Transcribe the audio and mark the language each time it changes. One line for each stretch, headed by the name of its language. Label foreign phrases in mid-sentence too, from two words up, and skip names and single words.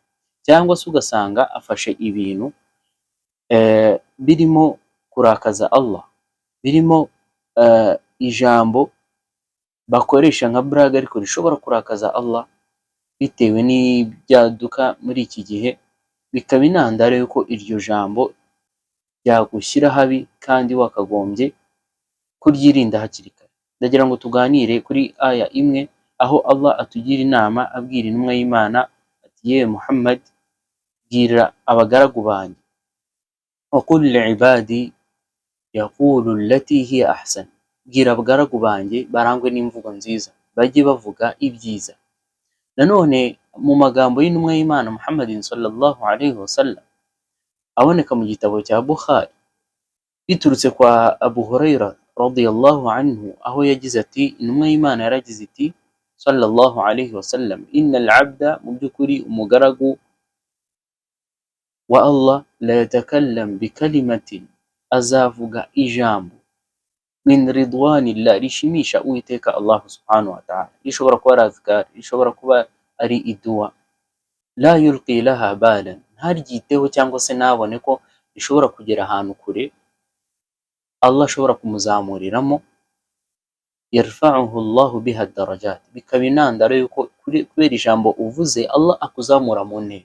Kinyarwanda: Cyangwa se ugasanga afashe ibintu birimo kurakaza Allah, birimo ijambo bakoresha nka brag ariko rishobora kurakaza Allah, bitewe n'ibyaduka muri iki gihe, bikaba intandaro yuko iryo jambo ryagushyira habi kandi wakagombye kuryirinda hakiri kare. Ndagira ngo tuganire kuri aya imwe aho Allah atugira inama abwira intumwa y'Imana ati: ye Muhammad, bwira abagaragu banjye,
Arabic: وقل لعبادي يقولوا التي هي أحسن,
Kinyarwanda: bwira abagaragu banjye barangwe n'imvugo nziza, bajye bavuga ibyiza. Nanone mu magambo y'intumwa y'Imana Muhammadin
Arabic: صلى الله عليه وسلم
Kinyarwanda: aboneka mu gitabo cya Bukhari biturutse kwa Abu Huraira
Arabic: رضي الله عنه,
Kinyarwanda: aho yagize ati, intumwa y'Imana yaragize iti
Arabic: صلى الله عليه وسلم إن العبد,
Kinyarwanda: mu by'ukuri umugaragu
Arabic: والله لا يتكلم بكلمة,
Kinyarwanda: azavuga ijambo,
Arabic: من رضوان الله,
Kinyarwanda: rishimisha Uwiteka Allah
Arabic: سبحانه وتعالى,
Kinyarwanda: rishobora kuba ari azkar, rishobora kuba ari idua,
Arabic: لا يلقي لها بالا,
Kinyarwanda: ntaryiteho cyangwa se nabone ko rishobora kugera ahantu kure Allah ashobora kumuzamuriramo,
Arabic: يرفعه الله بها درجات,
Kinyarwanda: bikaba intandaro yuko kubera ijambo uvuze Allah akuzamura mu ntera.